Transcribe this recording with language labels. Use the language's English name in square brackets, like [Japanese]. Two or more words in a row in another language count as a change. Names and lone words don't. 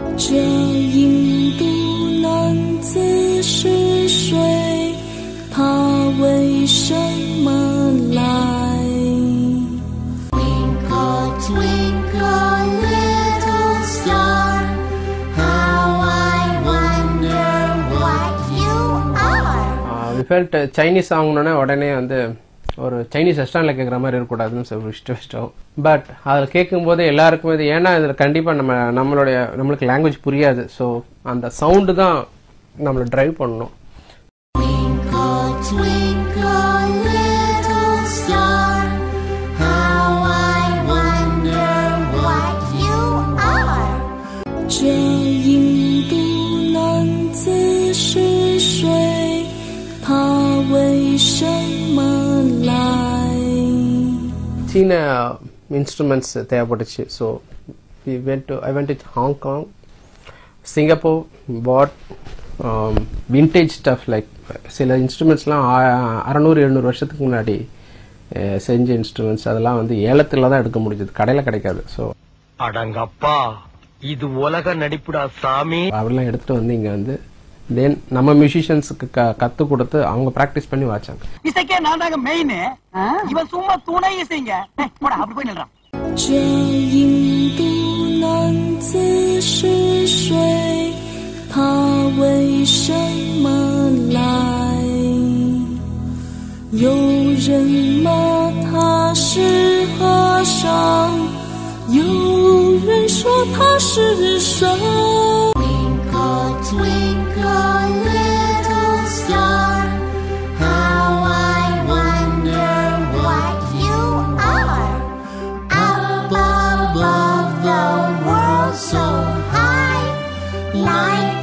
[Chinese] 这印度男子是谁？他为什么来 ？ [English] Twinkle, twinkle, little star, how I wonder what you are. We felt Chinese song [Tamil] உடனே வந்து ஒரு [English] Chinese restaurantல [Tamil] கேட்குற மாதிரி இருக்கக்கூடாதுன்னு சொல்லி இஷ்டம். பட் அதில் கேட்கும்போது எல்லாருக்குமே இது ஏன்னா இதில் கண்டிப்பாக நம்மளுக்கு லாங்குவேஜ் புரியாது. ஸோ அந்த சவுண்டு தான் நம்மளை ட்ரைவ் பண்ணணும். [Chinese] 这印度男子是谁？他为什么来？ [Tamil] சீன இன்ஸ்ட்ருமெண்ட்ஸ் தேவைப்பட்டுச்சு. ஸோ [English] I went to Hong Kong, Singapore, bought vintage stuff like [Tamil] சில இன்ஸ்ட்ருமெண்ட்ஸ்லாம் 600-700 வருஷத்துக்கு முன்னாடி செஞ்ச இன்ஸ்ட்ருமெண்ட்ஸ் அதெல்லாம் வந்து ஏலத்தில் தான் எடுக்க முடிஞ்சது, கடையில் கிடைக்காது. ஸோ அடங்கப்பா இது உலக நடிப்புடா சாமி. அவெல்லாம் எடுத்துட்டு வந்து இங்க வந்து தென் நம்ம மியூசிஷியன்ஸுக்கு கத்து கொடுத்து அவங்க பிராக்டிஸ் பண்ணி வாச்சாங்க. இசைக்கே நான் தாங்க மெயின், இவன் சும்மா துணை இசைங்க. போடா அப்படி போய் நில்றான். [Chinese] 这印度男子是谁？他为什么来？有人骂他是和尚，有人说他是神。 [English] Twinkle, twinkle, little star, how I wonder what you are. Up above the world so high, like